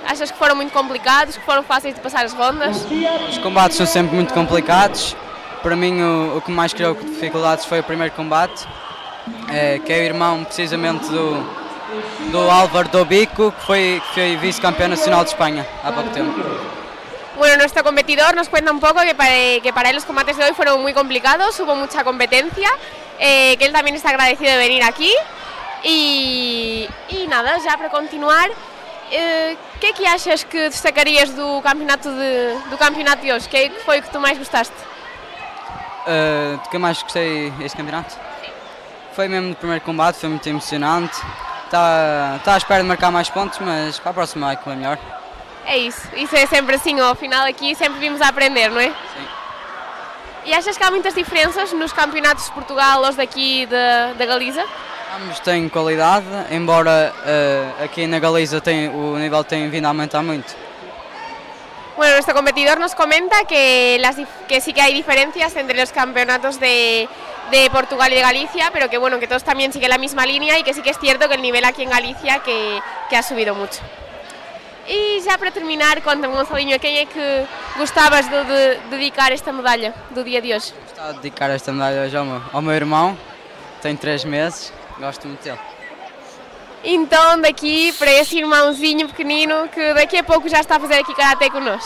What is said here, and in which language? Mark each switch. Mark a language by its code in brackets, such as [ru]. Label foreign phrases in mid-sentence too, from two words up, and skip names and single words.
[pt] Achas que foram muito complicados, que foram fáceis de passar as rondas? Os combates são sempre muito complicados. Para mim, o que mais criou dificuldades foi o primeiro combate, que é o irmão precisamente do Álvaro Dobico, que foi vice-campeão nacional de Espanha há pouco tempo. [es] Bueno, nuestro competidor nos cuenta un poco que para él los combates de hoy fueron muy complicados, hubo mucha competencia, que él también está agradecido de venir aquí. [pt] E nada, já para continuar, o que é que achas que destacarias do campeonato de hoje? O que é que foi o que tu mais gostaste? Do que eu mais gostei deste campeonato? Foi mesmo no primeiro combate, foi muito emocionante. Está à espera de marcar mais pontos, mas para a próxima vai correr melhor. É isso é sempre assim, ao final aqui sempre vimos a aprender, não é? Sim. E achas que há muitas diferenças nos campeonatos de Portugal, os daqui da Galiza? Ambos têm qualidade, embora aqui na Galiza o nível tem vindo a aumentar muito. [es] Bueno, nuestro competidor nos comenta que sí que hay diferencias entre los campeonatos de Portugal y de Galicia, pero que bueno, que todos también siguen la misma línea y que sí que es cierto que el nivel aquí en Galicia que ha subido mucho. [pt] E já para terminar, conta-me, Gonçalinho, a quem é que gostavas de dedicar esta medalha do dia de hoje? Gostava de dedicar esta medalha hoje ao meu irmão, tem 3 meses, gosto muito dele. Então, daqui para esse irmãozinho pequenino que daqui a pouco já está a fazer aqui karaté connosco.